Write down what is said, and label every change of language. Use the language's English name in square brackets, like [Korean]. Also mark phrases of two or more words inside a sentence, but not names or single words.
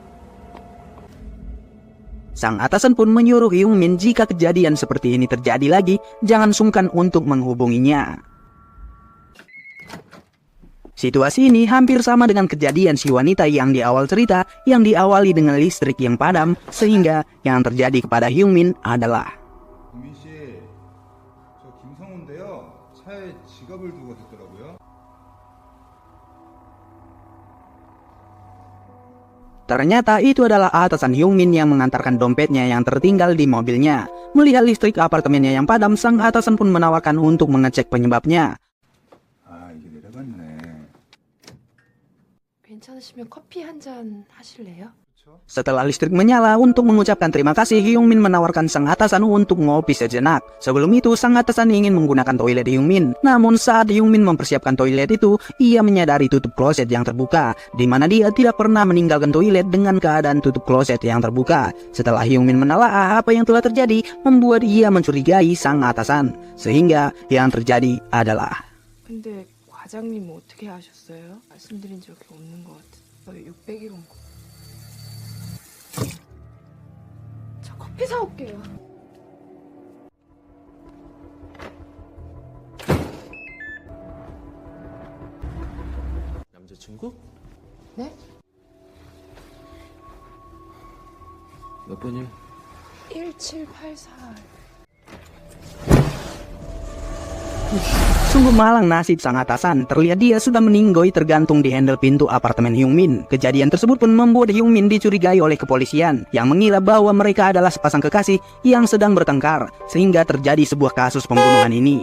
[Indonesian] Sang atasan pun menyuruh Hyungmin jika kejadian seperti ini terjadi lagi, jangan sungkan untuk menghubunginya. Situasi ini hampir sama dengan kejadian si wanita yang di awal cerita, yang diawali dengan listrik yang padam, sehingga yang terjadi kepada Hyungmin adalah [Korean] 김민 씨, 저 김성우인데요. 차에 지갑을 두고 갔더라고요. [Indonesian] ternyata itu adalah atasan Hyungmin yang mengantarkan dompetnya yang tertinggal di mobilnya. Melihat listrik apartemennya yang padam, sang atasan pun menawarkan untuk mengecek penyebabnya. [Korean] 아, 이게 내려갔네. 괜찮으시면 커피 한 잔 하실래요? [Indonesian] Setelah listrik menyala, untuk mengucapkan terima kasih, Hyungmin menawarkan sang atasan untuk ngopi sejenak. Sebelum itu, sang atasan ingin menggunakan toilet Hyungmin. Namun saat Hyungmin mempersiapkan toilet itu, ia menyadari tutup kloset yang terbuka, di mana dia tidak pernah meninggalkan toilet dengan keadaan tutup kloset yang terbuka. Setelah Hyungmin menelaah apa yang telah terjadi, membuat ia mencurigai sang atasan. Sehingga yang terjadi adalah [Korean] 근데 과장님 어떻게 아셨어요? 말씀드린 적이 없는 것 같아요. 600일 온 거. 저 커피 사올게요. 남자친구? 네? 몇 번이요? 1784. [Indonesian] sungguh malang nasib sang atasan. Terlihat dia sudah meninggoy tergantung di handle pintu apartemen Hyungmin. Kejadian tersebut pun membuat Hyungmin dicurigai oleh kepolisian yang mengira bahwa mereka adalah sepasang kekasih yang sedang bertengkar, sehingga terjadi sebuah kasus pembunuhan ini.